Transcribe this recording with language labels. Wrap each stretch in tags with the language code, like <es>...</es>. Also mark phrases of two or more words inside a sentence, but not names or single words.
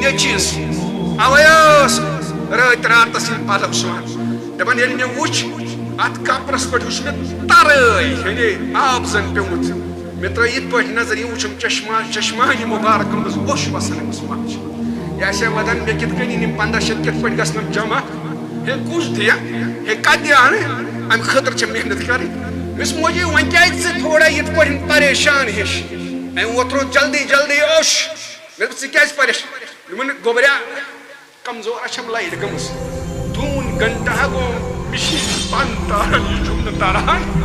<ks>نیٚچوِس اَوَے ٲس رٲتۍ راتَس یِم پَلو سُوان دَپان ییٚلہِ مےٚ وٕچھ اَتھ کپرَس پٮ۪ٹھ وٕچھ مےٚ تَرٲے یعنی آب زَن پیوٚمُت مےٚ ترٛٲے یِتھ پٲٹھۍ نظر یہِ وٕچھُم چشمانہِ مُبارک منٛز اوٚش وَسان أمِس ماجہِ یہِ آسہِ ہا وَدان مےٚ کِتھ کٔنۍ یِم 1500 کِتھ پٲٹھۍ گژھن جمع ہے کُس دِیا ہے کَتہِ اَنہٕ اَمہِ خٲطرٕ چھےٚ محنت کَرٕنۍ مےٚ دوٚپُس موجی وۄنۍ کیٛازِ ژٕ تھوڑا یِتھ پٲٹھۍ پریشان ہِش أمۍ ووترو جلدی جلدی اوٚش مےٚ دوٚپ ژٕ کیٛازِ پریشان دوٚپُن گوٚبرا کمزور چھَم لایٹ گٔمٕژ 2 گنٹہٕ گوٚو مِشیٖن بنٛد تاران یہِ چھُم نہٕ تَران</ks>